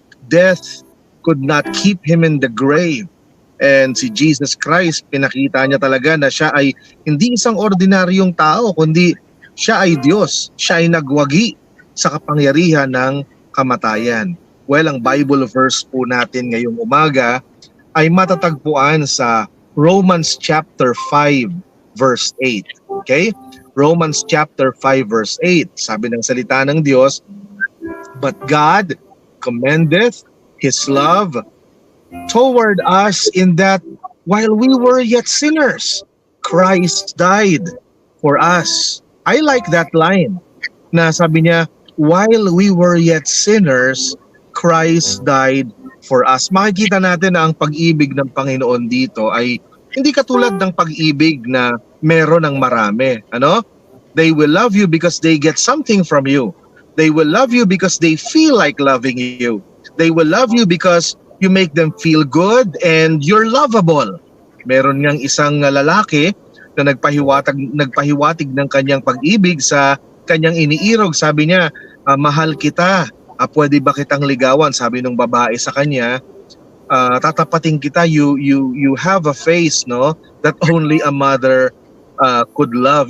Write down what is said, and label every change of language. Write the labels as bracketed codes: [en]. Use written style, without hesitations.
[en] Death could not keep him in the grave. [tl] And si Jesus Christ, pinakita niya talaga na siya ay hindi isang ordinaryong tao kundi siya ay Diyos. Siya ay nagwagi sa kapangyarihan ng kamatayan. Well, ang Bible verse po natin ngayong umaga ay matatagpuan sa Romans chapter 5 verse 8. Okay? Romans chapter 5 verse 8. Sabi ng salita ng Diyos, [en] "But God commendeth His love toward us in that while we were yet sinners, Christ died for us." I like that line [tl] na sabi niya, [en] while we were yet sinners, Christ died for us. [tl] Makikita natin na ang pag-ibig ng Panginoon dito ay hindi katulad ng pag-ibig na meron ng marami. [en] They will love you because they get something from you. They will love you because they feel like loving you. They will love you because you make them feel good and you're lovable. [tl] Meron ngang isang lalaki na nagpahiwatig ng kanyang pag-ibig sa kanyang iniirog. Sabi niya, "Mahal kita. Pwede ba kitang ligawan?" Sabi ng babae sa kanya, "Tatapating kita. [en] You have a face, no, that only a mother could love."